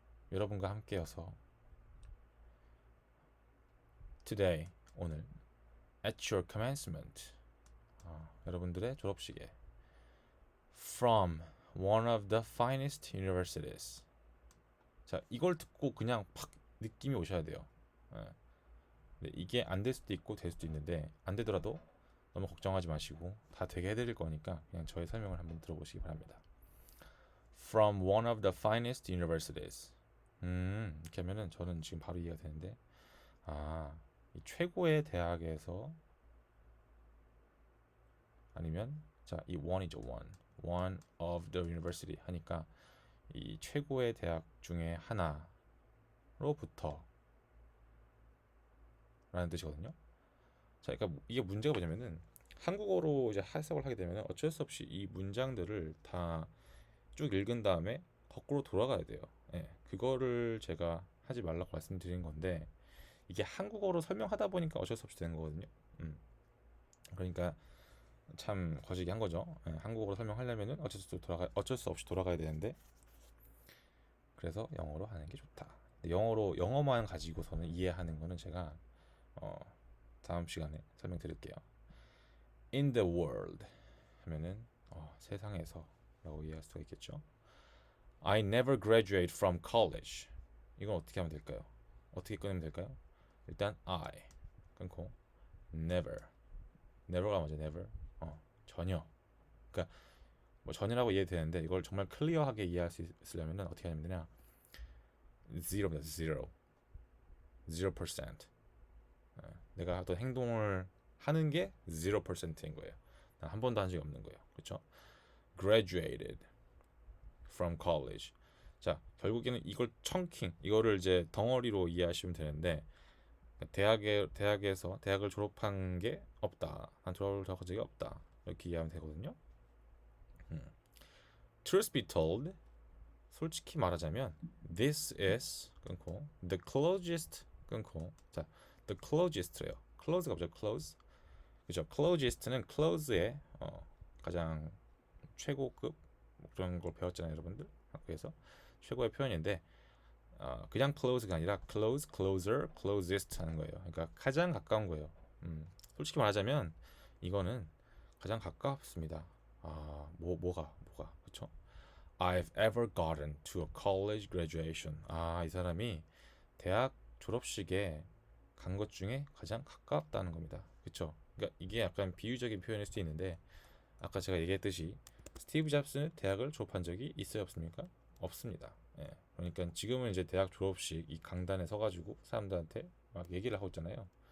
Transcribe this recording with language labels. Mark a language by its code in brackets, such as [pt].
[ko] 여러분과 함께여서 [en] today [ko] 오늘 [en] at your commencement [ko] 여러분들의 졸업식에 [en] from one of the finest universities. [ko] 자, 이걸 듣고 그냥 팍 느낌이 오셔야 돼요. 근데 이게 안 될 수도 있고 될 수도 있는데 안 되더라도 너무 걱정하지 마시고 다 되게 해드릴 거니까 그냥 저의 설명을 한번 들어보시기 바랍니다. [en] From one of the finest universities. [ko] 이렇게 하면은 저는 지금 바로 이해가 되는데 이 최고의 대학에서 아니면 자, 이 one이죠. [en] one of the university [ko] 하니까 이 최고의 대학 중에 하나로부터 라는 뜻이거든요. 자, 그러니까 이게 문제가 뭐냐면은 한국어로 이제 해석을 하게 되면 어쩔 수 없이 이 문장들을 다 쭉 읽은 다음에 거꾸로 돌아가야 돼요. 그거를 제가 하지 말라고 말씀드린 건데 이게 한국어로 설명하다 보니까 어쩔 수 없이 되는 거거든요. 그러니까 참 거시기 한 거죠. 한국어로 설명하려면은 어쩔 수 없이 돌아가야 되는데 그래서 영어로 하는 게 좋다. 영어만 가지고서는 이해하는 거는 제가 다음 시간에 설명드릴게요. [en] In the world [ko] 하면은 세상에서라고 이해할 수가 있겠죠. [en] I never graduate from college. [ko] 이건 어떻게 하면 될까요? 어떻게 끊으면 될까요? 일단 I 끊고 never. never가 뭐죠? never. 전혀. 그러니까 뭐 전혀라고 이해되는데 이걸 정말 클리어하게 이해할 수 있으려면 어떻게 하면 되냐? zero입니다. zero. 0%. 내가 어떤 행동을 하는 게 0%인 거예요. 난 한 번도 한 적이 없는 거예요. 그렇죠? [en] graduated from college. [ko] 자, 결국에는 이걸 chunking, 이거를 이제 덩어리로 이해하시면 되는데 대학을 졸업한 게 없다. 난 졸업한 적이 없다. 이렇게 이해하면 되거든요. [en] truth be told, [ko] 솔직히 말하자면, [en] this is [ko] 끊고 [en] the closest 끊고 자, the closest래요. [ko] close가 뭐죠? close. 그죠? closest는 close의 가장 최고급 뭐 그런 걸 배웠잖아요, 여러분들. 학교에서 최고의 표현인데 그냥 close가 아니라 close, closer, closest 하는 거예요. 그러니까 가장 가까운 거예요. 솔직히 말하자면 이거는 가장 가깝습니다. 뭐가 그렇죠? [en] I've ever gotten to a college graduation. [ko] 이 사람이 대학 졸업식에 간 것 중에 가장 가깝다는 겁니다. 그렇죠? 그러니까 이게 약간 비유적인 표현일 수도 있는데 아까 제가 얘기했듯이 스티브 잡스는 대학을 졸업한 적이 있어요, 없습니까? 없습니다. 예. 그러니까 지금은 이제 대학 졸업식 이 강단에 서가지고 사람들한테 막 얘기를 하고 있잖아요.